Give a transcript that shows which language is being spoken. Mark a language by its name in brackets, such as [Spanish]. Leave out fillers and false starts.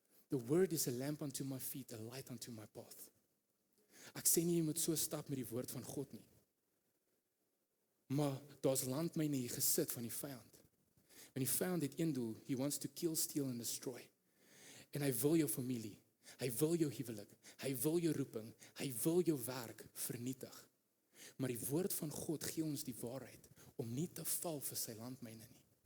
[English] The word is a lamp unto my feet, a light unto my path. [Afrikaans] Ek sê nie jy moet so stap met die woord van God nie. Maar daar's landmyne hier gesit van die vyand. En die vyand het een doel, [English] he wants to kill, steal and destroy. [Afrikaans] En hy wil jou familie, hy wil jou huwelik, hy wil jou roeping, hy wil jou werk vernietig. Maar die woord van God gee ons die waarheid om nie te val vir sy landmyne nie.